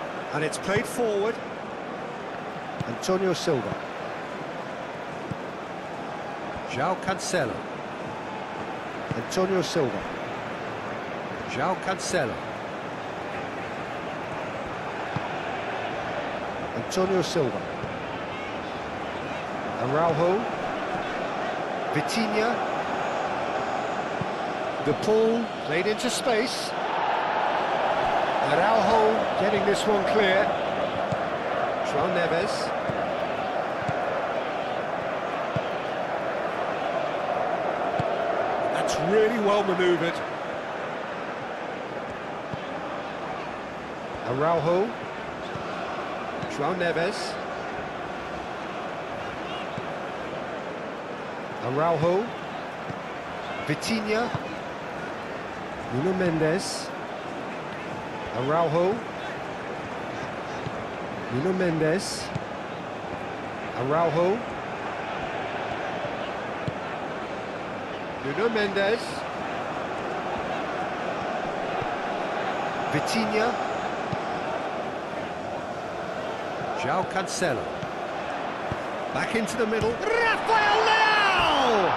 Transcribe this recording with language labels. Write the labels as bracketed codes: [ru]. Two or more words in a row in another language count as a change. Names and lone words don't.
[en] And it's played forward. Antonio Silva. João Cancelo. Antonio Silva. João Cancelo. Antonio Silva. Araujo. Vitinha. The ball played into space. Araujo getting this one clear. João Neves. That's really well manoeuvred. Araujo. João Neves. Araujo. Vitinha. Nuno Mendes. Araujo. Nuno Mendes. Araujo. Nuno Mendes. Vitinha. João Cancelo. Back into the middle. Rafael Leão!